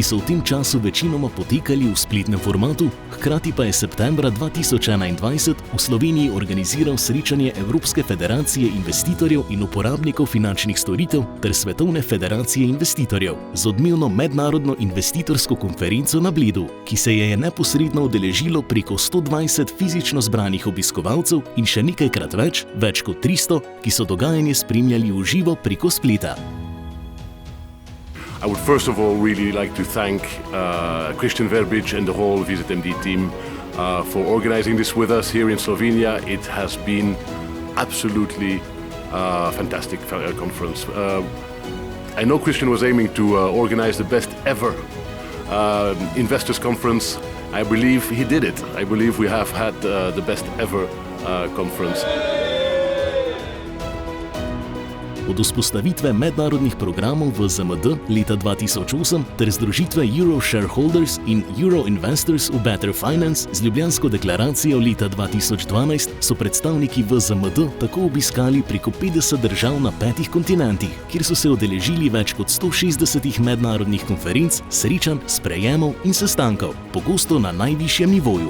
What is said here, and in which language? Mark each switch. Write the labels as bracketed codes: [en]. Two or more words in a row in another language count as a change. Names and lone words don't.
[sl] so v tem času večinoma potekali v spletnem formatu, hkrati pa je septembra 2021 v Sloveniji organiziral srečanje Evropske federacije investitorjev in uporabnikov finančnih storitev ter Svetovne federacije investitorjev z odmevno mednarodno investitorsko konferenco na Bledu, ki se je neposredno udeležilo preko 120 fizično zbranih obiskovalcev in še nekajkrat več kot 300, ki so dogajanje spremljali v živo preko spleta. [en] I would first of all really like to thank Christian Verbic and the whole VZMD team for organizing this with us here in Slovenia. It has been absolutely fantastic conference. I know Christian was aiming to organize the best ever investors conference. I believe he did it. I believe we have had the best ever conference. [sl] Od vzpostavitve mednarodnih programov VZMD leta 2008 ter združitve Euro Shareholders in Euro Investors v Better Finance z Ljubljansko deklaracijo leta 2012 so predstavniki VZMD tako obiskali preko 50 držav na 5 kontinentih, kjer so se udeležili več kot 160 mednarodnih konferenc, srečanj, sprejemov in sestankov, pogosto na najvišjem nivoju.